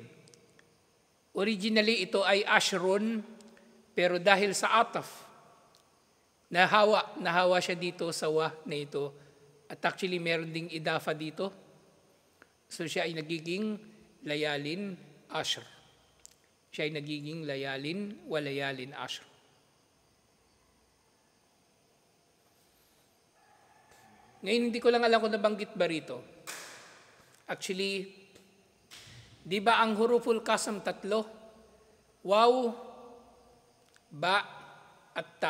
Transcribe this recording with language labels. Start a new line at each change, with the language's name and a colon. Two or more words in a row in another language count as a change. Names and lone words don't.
Filipino: Originally ito ay ashrun, pero dahil sa ataf, nahawa siya dito sa wa na ito. At actually meron ding idafa dito. So siya ay nagiging
Arabic: ليال عشر.
Filipino: Siya ay nagiging
Arabic: ليال وليال عشر.
Filipino: Ngayon hindi ko lang alam kung nabanggit ba rito. Actually, di ba ang
Arabic: حروف القسم
Filipino: tatlo? Waw, ba, at ta.